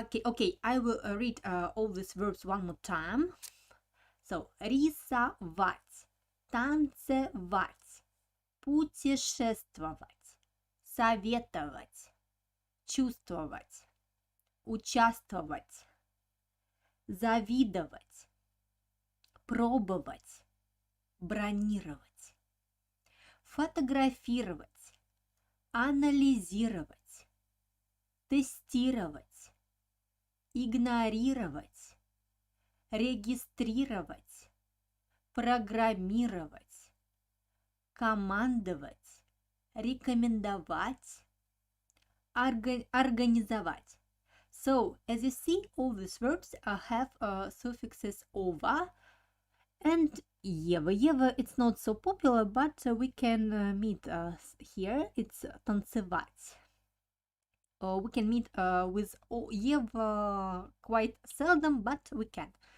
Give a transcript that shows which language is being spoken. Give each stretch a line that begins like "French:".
English: Okay, I will read all these verbs one more time.
Russian: So, рисовать, танцевать, путешествовать, советовать, чувствовать, участвовать, завидовать, пробовать, бронировать, фотографировать, анализировать, тестировать, игнорировать, регистрировать, программировать, командовать, рекомендовать, организовать.
English: So, as you see, all these verbs have suffixes ova and yeva. Yeva, it's not so popular, but we can meet here. It's танцевать. We can meet with yeva quite seldom, but we can.